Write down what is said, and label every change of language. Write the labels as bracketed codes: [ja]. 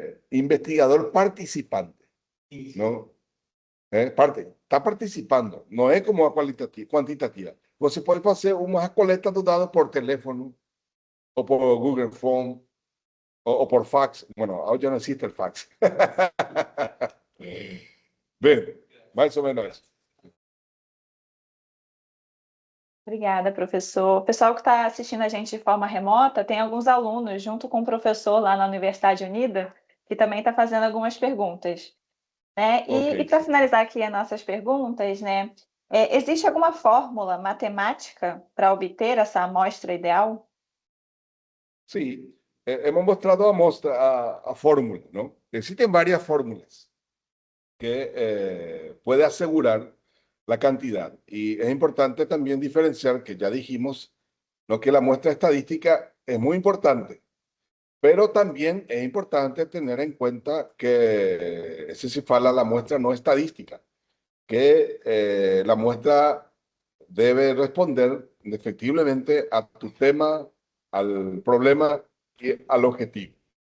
[es] investigador participante, ¿no? [pt] Está participando, não é como a quantitativa. Você pode fazer uma coleta de dados por teléfono, ou por Google Phone, ou por fax. [es] Bueno, [pt] hoje não existe o fax. Bem, mais ou menos isso. Obrigada, professor. O pessoal que está assistindo a gente de forma remota, tem alguns alunos, junto com o professor lá na Universidade Unida, que também está fazendo algumas perguntas. Né? Ok. E para finalizar aqui as nossas perguntas, né, existe alguma fórmula matemática para obter essa amostra ideal? [es] Sí, hemos mostrado a fórmula, ¿no? Existen varias fórmulas que puede asegurar la cantidad. Y es importante también diferenciar que ya dijimos, ¿no? Que la muestra estadística es muy importante, pero también es importante tener en cuenta que ese [pt] se fala [es] la muestra no estadística, que la muestra debe responder efectivamente a tu tema, al problema y al objetivo.